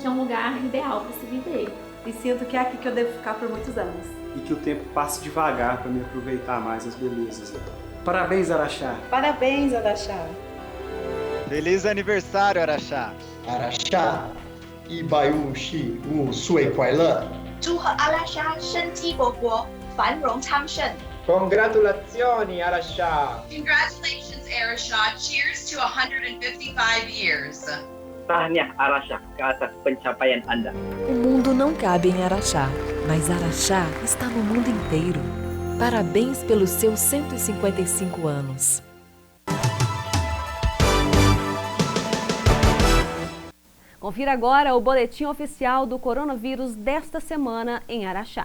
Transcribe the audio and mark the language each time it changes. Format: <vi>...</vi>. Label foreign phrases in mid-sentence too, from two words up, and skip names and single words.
<pt>Que é um lugar ideal para se viver. E sinto que é aqui que eu devo ficar por muitos anos. E que o tempo passe devagar para me aproveitar mais as belezas. Parabéns, Araxá. Parabéns, Araxá. Feliz aniversário, Araxá. Araxá, Ibaiu Xi, o Sui Kuailan.</pt> <zh>祝贺阿拉莎生机勃勃，繁荣昌盛。</zh> <it>Congratulazioni, Araxá!</it> <en>Congratulations, Arasha. Cheers to 155 years.</en> <ms>Tahniah Araxá ke atas pencapaian Anda.</ms> <pt>O mundo não cabe em Araxá, mas Araxá está no mundo inteiro. Parabéns pelos seus 155 anos. Confira agora o boletim oficial do coronavírus desta semana em Araxá.</pt>